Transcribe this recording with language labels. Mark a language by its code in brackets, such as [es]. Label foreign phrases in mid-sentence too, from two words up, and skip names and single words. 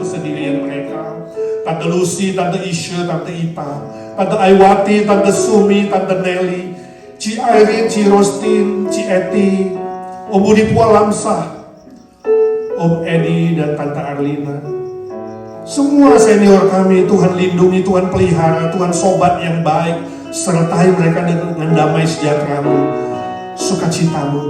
[id] pendirian mereka. Tante Lucy, Tante Isha, Tante Ita, Tante Aiwati, Tante Sumi, Tante Nelly, Ci Irene, Ci Rostin, Ci Eti, Om Budi Pualamsah, Om Edi dan Tante Arlina. Semua senior kami, Tuhan lindungi, Tuhan pelihara, Tuhan sobat yang baik, sertai mereka dengan damai sejahtera-Mu, sukacita-Mu.